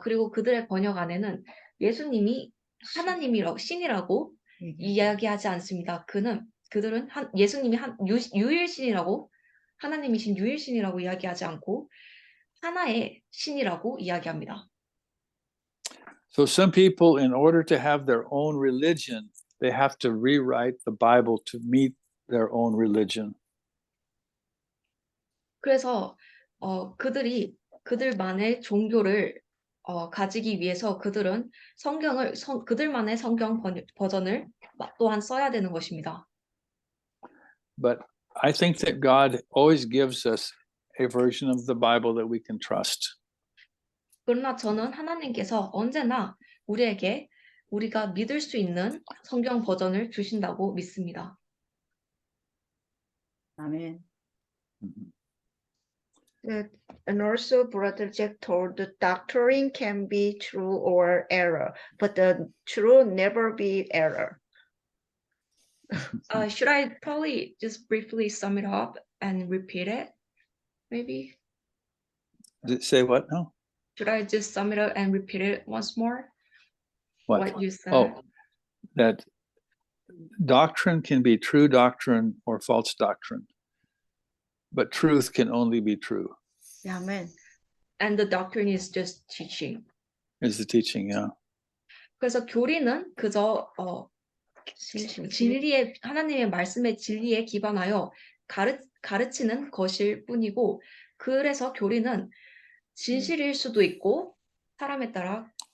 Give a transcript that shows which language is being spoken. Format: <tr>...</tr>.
<ko>그리고 그들의 번역 안에는 예수님이 하나님이라고 신이라고 이야기하지 않습니다. 그들은 예수님이 유일신이라고 하나님이신 유일신이라고 이야기하지 않고 하나의 신이라고 이야기합니다.</ko> <en>So some people, in order to have their own religion, they have to rewrite the Bible to meet their own religion.</en> <ko>그래서 그들이 그들만의 종교를 가지기 위해서 그들은 그들만의 성경 버전을 또한 써야 되는 것입니다.</ko> <en>But I think that God always gives us a version of the Bible that we can trust.</en> <ko>그러나 저는 하나님께서 언제나 우리에게 우리가 믿을 수 있는 성경 버전을 주신다고 믿습니다. 아멘.</ko> <en>And also, Brother Jack told the doctrine can be true or error, but the true never be error. Should I probably just briefly sum it up and repeat it? Maybe? Say what now? Should I just sum it up and repeat it once more? What you said? Oh, that doctrine can be true doctrine or false doctrine, but truth can only be true. Amen. And the doctrine is just teaching. Is the teaching, yeah.</en> <ko>그래서 교리는 그저 진리의 하나님의 말씀의 진리에 기반하여 가르치는 것일 뿐이고, 그래서 교리는 진실일 수도 있고 사람에 따라</ko>